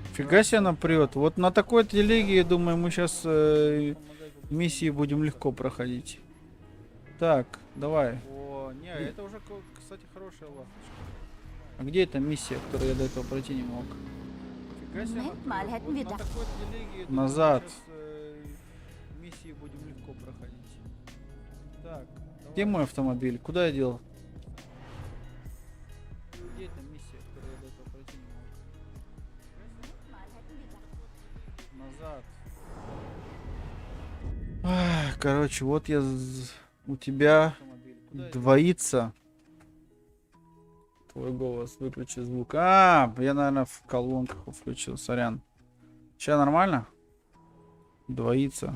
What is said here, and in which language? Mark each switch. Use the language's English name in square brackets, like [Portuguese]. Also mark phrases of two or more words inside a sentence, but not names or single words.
[Russian] Фига себе она прет. Вот на такой телеге, я думаю, мы сейчас миссии будем легко проходить. Так, давай. О, не, это уже, кстати, хорошая ласточка. А где эта миссия, которую я до этого пройти не мог? Фига себе она [German] Moment mal, [Russian] прет. [German] hätten [Russian] Вот [German] wir [Russian] на [German] doch... [Russian] такой телеге, я думаю, Назад. мы щас, миссии будем легко проходить. Так, Где мой автомобиль? Куда я дел? где эта миссия, которую я до этого пройти не мог? [German] Moment mal, hätten wir doch... [Russian] Назад. Короче, вот у тебя Автомобиль. Куда я двоится. Твой голос, выключи звук. Я, наверное, в колонках включил, сорян. Сейчас нормально? Двоится.